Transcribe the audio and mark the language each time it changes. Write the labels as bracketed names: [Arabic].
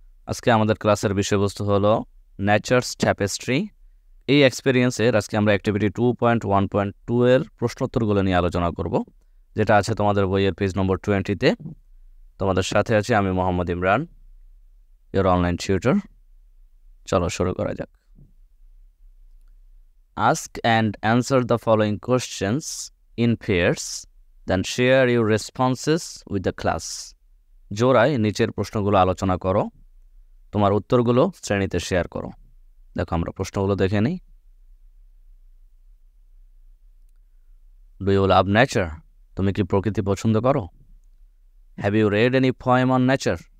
[Bangla] আজকে আমাদের ক্লাসের বিষয়বস্তু হলো নেচারস ট্যাপেস্ট্রি। এই এক্সপেরিয়েন্সের আজকে আমরা অ্যাক্টিভিটি 2.1.2 এর প্রশ্নোত্তরগুলো নিয়ে আলোচনা করব, যেটা আছে তোমাদের বইয়ের পেজ নম্বর 20-তে। তোমাদের সাথে আছি আমি Mohammad Imran, [English] Your online tutor. [Bangla] চলো শুরু করা যাক। [English] Ask and answer the following questions in pairs, then share your responses with the class. [Bangla] জোড়ায় নিচের প্রশ্নগুলো আলোচনা করো, তোমার উত্তরগুলো শ্রেণীতে শেয়ার করো। দেখো আমরা প্রশ্নগুলো দেখে নিই। [English] Do you love nature? [Bangla] তুমি কি প্রকৃতি পছন্দ করো? [English] Have you read any poem on nature?